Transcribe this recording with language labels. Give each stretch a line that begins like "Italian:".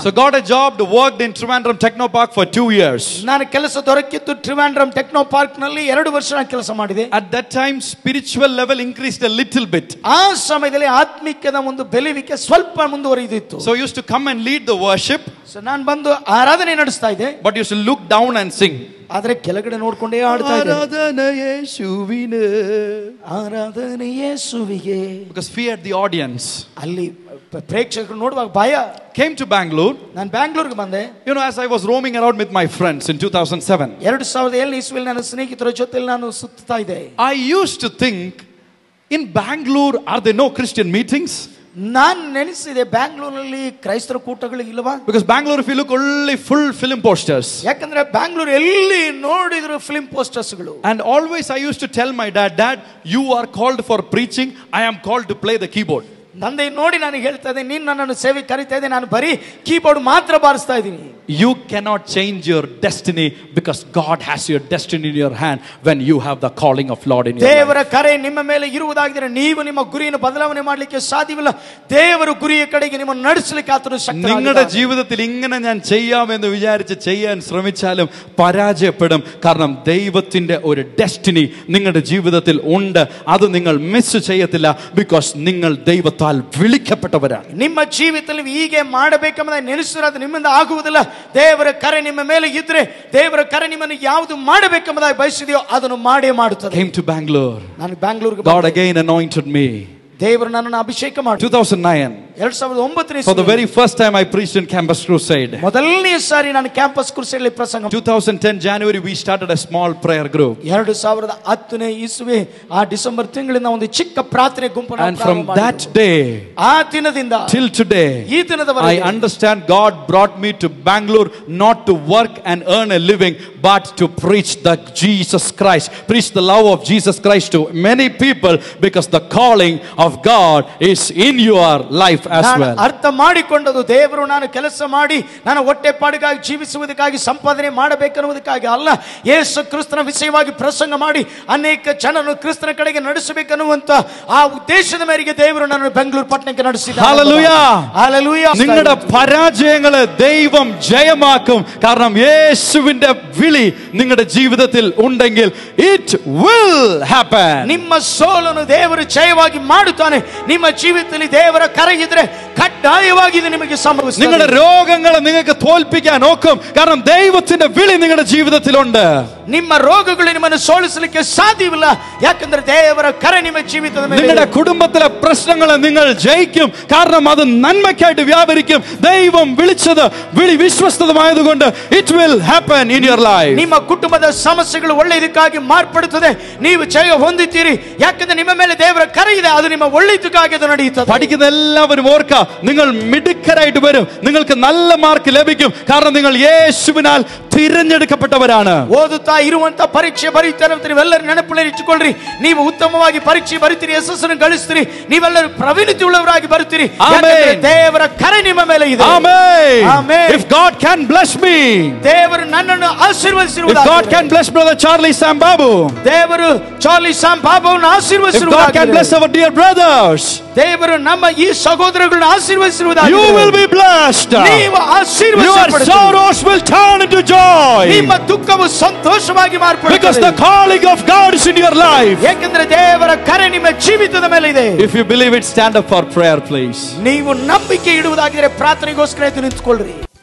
English: So got a job to work in Trivandrum Techno Park for 2 years.
Kannada: ನಾನು ಕೆಲಸ ದೊರಕಿತ್ತು Trivandrum techno park ನಲ್ಲಿ 2 ವರ್ಷ ನಾನು ಕೆಲಸ ಮಾಡಿದೆ.
English: At that time spiritual level increased a little bit.
Kannada: ಆ ಸಮಯದಲ್ಲಿ ಆತ್ಮಿಕದ ಒಂದು ಬೆಳೆವಿಕೆ ಸ್ವಲ್ಪ ಮುಂದುವರಿದಿತ್ತು.
English: So I used to come and lead the worship.
Kannada: So ನಾನು ಬಂದು ಆರಾಧನೆ ನಡೆಸ್ತಾ ಇದ್ದೆ.
English: But used to look down and sing.
Kannada: ಆದರೆ ಕೆಳಗಡೆ ನೋಡ್ಕೊಂಡೇ ಆಡ್ತಾ ಇದ್ದೆ. ಆರಾಧನೆ ಯೇಸುವಿಗೆ, ಆರಾಧನೆ ಯೇಸುವಿಗೆ.
English: Because feared the audience.
Kannada: ಅಲ್ಲಿ ಪ್ರೇಕ್ಷಕರು ನೋಡುವಾಗ ಭಯ.
English: Came to Bangalore.
Kannada: ನಾನು ಬ್ಯಾಂಗ್ಳೂರ್ಗೆ ಬಂದೆ.
English: You know, as I was roaming around with my friends in 2007.
Kannada: 2007 ಇಸ್ವಿಯಲ್ಲಿ ನನ್ನ ಸ್ನೇಹಿತರ ಜೊತೆಯಲ್ಲಿ ನಾನು ಸುತ್ತಾ ಇದ್ದೆ.
English: I used to think, in Bangalore are there no Christian meetings?
Kannada: ನಾನು ನೆನೆಸಿದೆ, ಬ್ಯಾಂಗ್ಳೂರಲ್ಲಿ ಕ್ರೈಸ್ತರ ಕೂಟಗಳು ಇಲ್ಲವಾ?
English: Because Bangalore, if you look, only full film posters.
Kannada: ಯಾಕಂದ್ರೆ ಬ್ಯಾಂಗ್ಳೂರ್ ಎಲ್ಲಿ ನೋಡಿದ್ರು film ಪೋಸ್ಟರ್ಸ್ಗಳು.
English: And always I used to tell my dad, you are called for preaching, I am called to play the keyboard.
Kannada: ನಂದೆ ನೋಡಿ ನಾನು ಹೇಳ್ತಾ ಇದ್ದೆ, ನೀನು ನನ್ನನ್ನು ಸೇವೆ ಕರೀತಾ ಇದ್ದೆ, ನಾನು ಬರೀ ಕೀಬೋರ್ಡ್ ಮಾತ್ರ ಬಾರಿಸ್ತಾ ಇದ್ದೀನಿ.
English: You cannot change your destiny because God has your destiny in your hand when you have the calling of Lord in your life.
Kannada: ದೇವರ ಕರೆ ನಿಮ್ಮ ಮೇಲೆ ಇರುವುದಾಗಿದ್ದರೆ ನೀವು ನಿಮ್ಮ ಗುರಿಯನ್ನು ಬದಲಾವಣೆ ಮಾಡಲಿಕ್ಕೆ ಸಾಧ್ಯವಿಲ್ಲ. ದೇವರ ಗುರಿಯ ಕಡೆಗೆ ನಿಮ್ಮನ್ನು ನಡೆಸಲಿಕ್ಕೆ ಆತನು ಶಕ್ತನಾಗಿದ್ದಾನೆ.
Malayalam: നിങ്ങളുടെ ജീവിതത്തിൽ ഇങ്ങനെ ഞാൻ ചെയ്യാമെന്ന് വിചാരിച്ച് ചെയ്യാൻ ശ്രമിച്ചാലും പരാജയപ്പെടും. കാരണം ദൈവത്തിന്റെ ഒരു ഡെസ്റ്റിനി നിങ്ങളുടെ ജീവിതത്തിൽ ഉണ്ട്. അത് നിങ്ങൾ മിസ് ചെയ്യത്തില്ല. ബിക്കോസ് നിങ്ങൾ ദൈവത്താൽ വിളിക്കപ്പെട്ടവരാണ്.
Kannada: ನಿಮ್ಮ ಜೀವಿತದಲ್ಲಿ ಹೀಗೆ ಮಾಡಬೇಕೆಂಬುದ ನೆನೆಸಿದ್ರೆ ಅದು ನಿಮ್ಮಿಂದ ಆಗುವುದಿಲ್ಲ. ದೇವರ ಕರೆ ನಿಮ್ಮ ಮೇಲೆ ಇದ್ರೆ, ದೇವರ ಕರೆ ನಿಮ್ಮನ್ನು ಯಾವುದು ಮಾಡಬೇಕೆಂಬುದಾಗಿ ಬಯಸಿದೆಯೋ ಅದನ್ನು ಮಾಡೇ ಮಾಡುತ್ತದೆ.
English: Came to Bangalore.
Kannada: ನಾನು ಬ್ಯಾಂಗ್ಳೂರ್ಗೆ
English: God again anointed me.
Kannada: ದೇವರು ನನ್ನನ್ನು ಅಭಿಷೇಕ ಮಾಡಿ
English: 2009.
Kannada: 2009
English: For the very first time I preached in Campus Crusade.
Kannada: ಮೊದಲನೇ ಸಾರಿ ನಾನು ಕ್ಯಾಂಪಸ್ ಕ್ರೂಸೇಡ್ ಪ್ರಸಂಗ.
English: 2010 January we started a small prayer group.
Kannada: 2010 ಇಸ್ವಿ ಆ ಡಿಸೆಂಬರ್ ತಿಂಗಳಿಂದ ಒಂದು ಚಿಕ್ಕ ಪ್ರಾರ್ಥನೆ ಗುಂಪನ್ನು
English: And from that day
Kannada: ಆ ದಿನದಿಂದ
English: till today
Kannada: ಈ ದಿನದವರೆಗೆ
English: I understand God brought me to Bangalore not to work and earn a living but to preach the Jesus Christ, preach the love of Jesus Christ to many people, because the calling of God is in your life as well.
Kannada: ಅರ್ಥ ಮಾಡಿಕೊಂಡದು, ದೇವರು ನಾನು ಕೆಲಸ ಮಾಡಿ ನಾನು ಹೊಟ್ಟೆಪಾಡಿಗಾಗಿ ಜೀವಿಸುವುದಕ್ಕಾಗಿ ಸಂಪಾದನೆ ಮಾಡಬೇಕನ್ನುವುದಕ್ಕಾಗಿ ಅಲ್ಲ, ಯೇಸು ಕ್ರಿಸ್ತನ ವಿಷಯವಾಗಿ ಪ್ರಸಂಗ ಮಾಡಿ ಅನೇಕ ಜನರನ್ನು ಕ್ರಿಸ್ತನ ಕಡೆಗೆ ನಡೆಸಬೇಕನ್ನುವಂತ ಆ ಉದ್ದೇಶದ ಮೇರೆಗೆ ದೇವರು ನಾನು ಬೆಂಗಳೂರು ಪಟ್ಟಣಕ್ಕೆ ನಡೆಸಿದ್ದಾನೆ.
English: Hallelujah. Hallelujah.
Malayalam: നിങ്ങളുടെ പരാജയങ്ങളെ ദൈവം ജയമാക്കും. കാരണം യേശുവിന്റെ വിളി നിങ്ങളുടെ ജീവിതത്തിൽ ഉണ്ടെങ്കിൽ
English: it will happen.
Kannada: ನಿಮ್ಮ ಸೋಲನ್ನು ದೇವರು ಜಯವಾಗಿ ಮಾಡುತ್ತಾನೆ. ನಿಮ್ಮ ಜೀವಿತದಲ್ಲಿ ದೇವರ ಕರೆ ಇದ್ರೆ കട്ടായವಾಗಿ
Malayalam: ഇത്
Kannada: ನಿಮಗೆ
Malayalam: സംഭവിക്കും. നിങ്ങളുടെ രോഗങ്ങളെ നിങ്ങൾക്ക് തോൽപ്പിക്കാൻ നോക്കും. കാരണം ദൈവത്തിന്റെ വിളി നിങ്ങളുടെ ജീവിതത്തിലുണ്ട്.
Kannada: ನಿಮ್ಮ ರೋಗಗಳು ನಿಮ್ಮನ್ನು ಸೋಲಿಸಲಿಕ್ಕೆ ಸಾಧ್ಯವಿಲ್ಲ, ಯಾಕಂದ್ರೆ ದೇವರ ಕರೆ ನಿಮ್ಮ ಜೀವಿತದ ಮೇಲೆ.
Malayalam: നിങ്ങളുടെ കുടുംബത്തിലെ പ്രശ്നങ്ങളെ നിങ്ങൾ ജയിക്കും. കാരണം അത് നന്മയ്ക്കായിട്ട് വ്യാപരിക്കും. ദൈവം വിളിച്ചത് വിളി വിശ്വസ്തമായതുകൊണ്ട്
English: it will happen in your life.
Kannada: ನಿಮ್ಮ ಕುಟುಂಬದ ಸಮಸ್ಯೆಗಳು ಒಳ್ಳೆಯದಕ್ಕಾಗಿ ಮಾರ್ಪಡುತ್ತದೆ. ನೀವು ಜಯ ಹೊಂದುತ್ತೀರಿ, ಯಾಕಂದ್ರೆ ನಿಮ್ಮ ಮೇಲೆ ದೇವರ ಕರೆ ಇದೆ. ಅದು ನಿಮ್ಮ ಒಳ್ಳೆಯದಕ್ಕಾಗಿ ಅದು ನಡೆಯುತ್ತದೆ.
Malayalam: പഠിക്കുന്ന എല്ലാവരും ഓർക്കുക, നിങ്ങൾ മിടുക്കരായിട്ട് വരും. നിങ്ങൾക്ക് നല്ല മാർക്ക് ലഭിക്കും. കാരണം നിങ്ങൾ യേശുവിനാൽ തിരഞ്ഞെടുക്കപ്പെട്ടവരാണ്.
Kannada: ಓದುತ್ತಾ ಇರುವಂತ ಪರೀಕ್ಷೆ ಬರೀತಾರೆ, ನೀವೆಲ್ಲರೂ ನೆನಪಿನಲ್ಲಿ ಇಟ್ಟುಕೊಳ್ಳ್ರಿ. ನೀವು ಉತ್ತಮವಾಗಿ ಪರೀಕ್ಷೆ ಬರೀತೀರಿ, ಯಶಸ್ಸನ್ನು ಗಳಿಸ್ತೀರಿ, ನೀವೆಲ್ಲರೂ ಪ್ರವೀಣತೆ ಉಳ್ಳವರಾಗಿ ಬರುತ್ತೀರಿ. ದೇವರ ಕರೆ ನಿಮ್ಮ ಮೇಲೆ ಇದೆ.
English: Amen. If God can bless me,
Kannada: ದೇವರು ನನ್ನನ್ನು ಆಶೀರ್ವದಿಸಿರುವುದು.
English: If God can bless brother Charlie Sambabu,
Kannada: ದೇವರು Charlie ಸಾಂಬಾಬುವನ್ನು ಆಶೀರ್ವದಿಸಿರುವುದು.
English: If God can bless our dear brothers,
Kannada: ದೇವರು ನಮ್ಮ ಈ ಸಹೋದರಗಳನ್ನು ಆಶೀರ್ವದಿಸಿರುವುದು.
English: you will be blessed.
Kannada: ನೀವು ಆಶೀರ್ವದಿಸಲ್ಪಡುತ್ತೀರಿ.
English: Your sorrows will turn into joy.
Kannada: ನಿಮ್ಮ ದುಃಖವು ಸಂತೋಷವಾಗಿ ಮಾರ್ಪಡುತ್ತದೆ.
English: Because the calling of God is in your life.
Kannada: ಯಾಕಂದ್ರೆ ದೇವರ ಕರೆ ನಿಮ್ಮ ಜೀವಿತದ ಮೇಲೆ ಇದೆ.
English: If you believe it, stand up for prayer please.
Kannada: ನೀವು ನಂಬಿಕೆ ಇಡುವುದಾಗಿದ್ದರೆ ಪ್ರಾರ್ಥನೆಗೋಸ್ಕರ ಎದ್ದು ನಿಂತುಕೊಳ್ಳ್ರಿ.